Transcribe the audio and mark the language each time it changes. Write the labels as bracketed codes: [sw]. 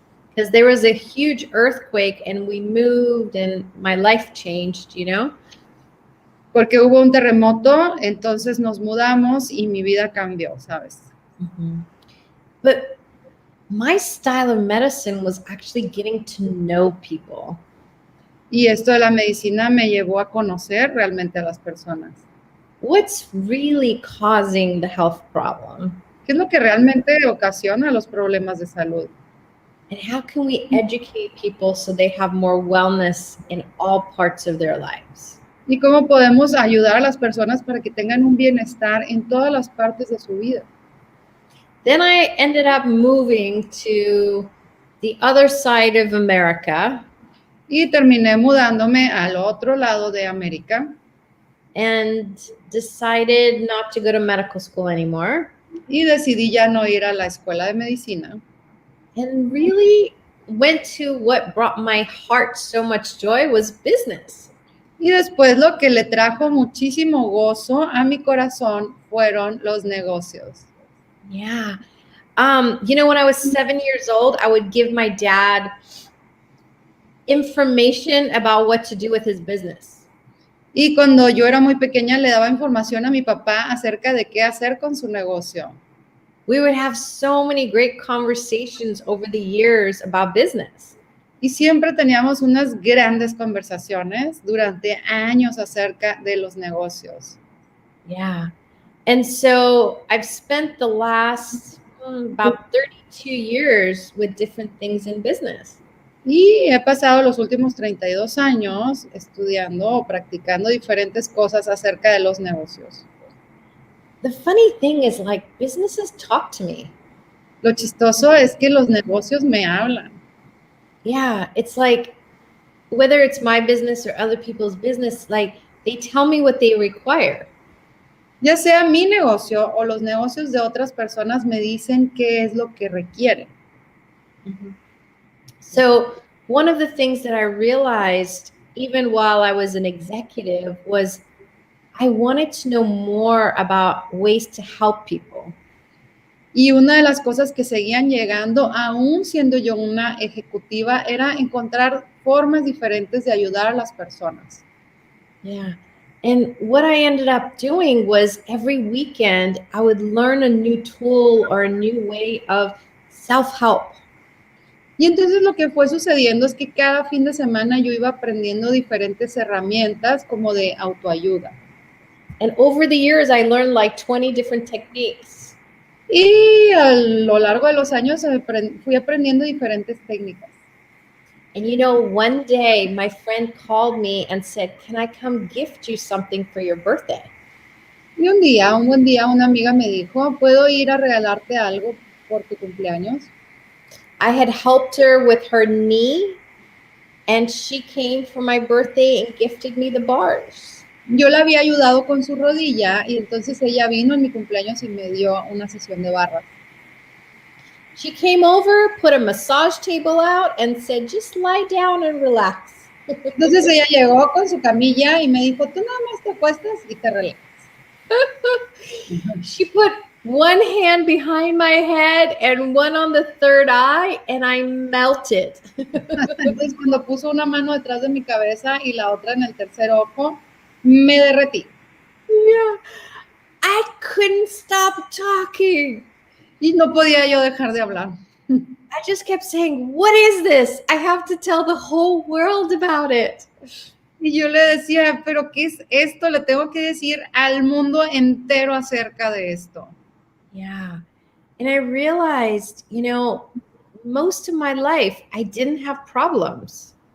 [en] Because there was a huge earthquake and we moved and my life changed, you know? [es] Porque hubo un terremoto, entonces nos mudamos y mi vida cambió, ¿sabes? Mm-hmm. [en] But my style of medicine was actually getting to know people. [es] Y esto de la medicina me llevó a conocer realmente a las personas. [en] what's really causing the health problem? [es] ¿Qué es lo que realmente ocasiona los problemas de salud? [en] And how can we educate people so they have more wellness in all parts of their lives? [es] ¿Y cómo podemos ayudar a las personas para que tengan un bienestar en todas las partes de su vida? [en] Then I ended up moving to the other side of America. [es] Y terminé mudándome al otro lado de América. [en] And decided not to go to medical school anymore. [es] Y decidí ya no ir a la escuela de medicina. [en] And really went to what brought my heart so much joy was business. [es] Y después lo que le trajo muchísimo gozo a mi corazón fueron los negocios. Yeah. [en] When I was 7 years old, I would give my dad information about what to do with his business. [es] Y cuando yo era muy pequeña le daba información a mi papá acerca de qué hacer con su negocio. [en] We would have so many great conversations over the years about business. [es] Y siempre teníamos unas grandes conversaciones durante años acerca de los negocios. Yeah. [en] And so I've spent the last about 32 years with different things in business. [es] Y he pasado los últimos 32 años estudiando o practicando diferentes cosas acerca de los negocios. [en] The funny thing is, like, businesses talk to me. [es] Lo chistoso es que los negocios me hablan. [en] Yeah, it's like, whether it's my business or other people's business, like, they tell me what they require. [es] Ya sea mi negocio o los negocios de otras personas me dicen qué es lo que requieren. Mm-hmm. [en] So one of the things that I realized, even while I was an executive, was I wanted to know more about ways to help people. [es] Y una de las cosas que seguían llegando, aún siendo yo una ejecutiva, era encontrar formas diferentes de ayudar a las personas. Yeah. [en] And what I ended up doing was every weekend I would learn a new tool or a new way of self-help. [es] Y entonces lo que fue sucediendo es que cada fin de semana yo iba aprendiendo diferentes herramientas como de autoayuda. [en] And over the years, I learned like 20 different techniques. [es] Y a lo largo de los años fui aprendiendo diferentes técnicas. [en] And one day my friend called me and said, "Can I come gift you something for your birthday?" [es] Y un buen día, una amiga me dijo, ¿puedo ir a regalarte algo por tu cumpleaños? [en] I had helped her with her knee, and she came for my birthday and gifted me the bars. [es] Yo la había ayudado con su rodilla y entonces ella vino en mi cumpleaños y me dio una sesión de barras. [en] She came over, put a massage table out, and said, "Just lie down and relax." [es] Entonces ella llegó con su camilla y me dijo, tú nada más te acuestas y te relajas. [en] She put one hand behind my head and one on the third eye, and I melted. [es] Entonces cuando puso una mano detrás de mi cabeza y la otra en el tercer ojo, me derretí. [en] Yeah, I couldn't stop talking. [es] Y no podía yo dejar de hablar. [en] I just kept saying, "What is this? I have to tell the whole world about it." [es] Y yo le decía, ¿pero qué es esto? Le tengo que decir al mundo entero acerca de esto. Yeah. [en] And I realized, most of my life, I didn't have problems.